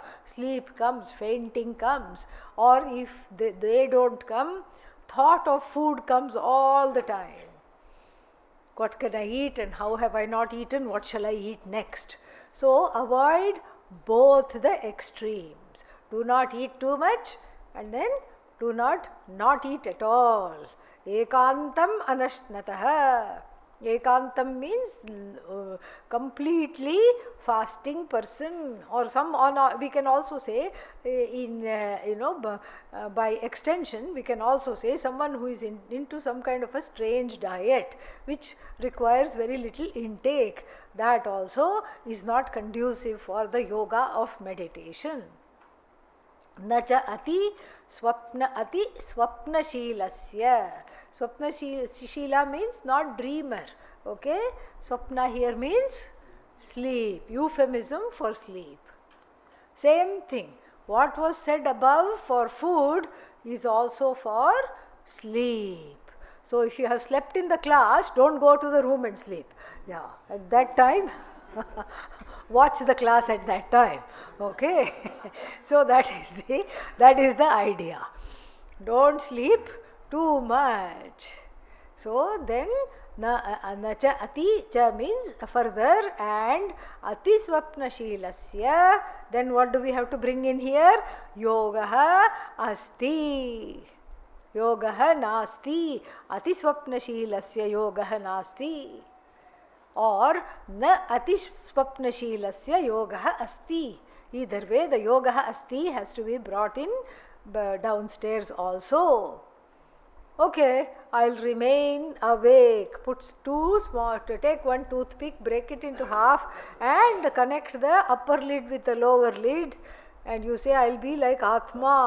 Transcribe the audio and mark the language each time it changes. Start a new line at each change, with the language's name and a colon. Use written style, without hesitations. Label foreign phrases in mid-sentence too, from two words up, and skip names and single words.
English: Sleep comes, fainting comes, or if they don't come, thought of food comes all the time. What can I eat and how have I not eaten? What shall I eat next? So avoid both the extremes. Do not eat too much and then do not eat at all.
Sanskrit: Ekantam anashnataha.
English: Ekantam means completely fasting person, or we can also say by extension we can also say someone who is into some kind of a strange diet which requires very little intake. That also is not conducive for the yoga of meditation.
Sanskrit: Nacha ati swapnashilasya.
English: Swapnashila means not dreamer. Okay? Swapna here means sleep, euphemism for sleep. Same thing. What was said above for food is also for sleep. So if you have slept in the class, don't go to the room and sleep. Yeah, at that time, watch the class at that time. Okay? So that is the idea. Don't sleep too much. So then
Sanskrit: nacha ati cha
English: means further, and
Sanskrit: ati swapnashilasya,
English: then what do we have to bring in here?
Sanskrit: Yogaha asti. Yogaha nasti. Ati swapnashilasya yogaha nasti. Or na ati swapnashilasya yogaha asti.
English: Either way, the
Sanskrit: yogaha asti
English: has to be brought in downstairs also. Okay, I'll remain awake. Take one toothpick, break it into half and connect the upper lid with the lower lid, and you say, I'll be like Atma.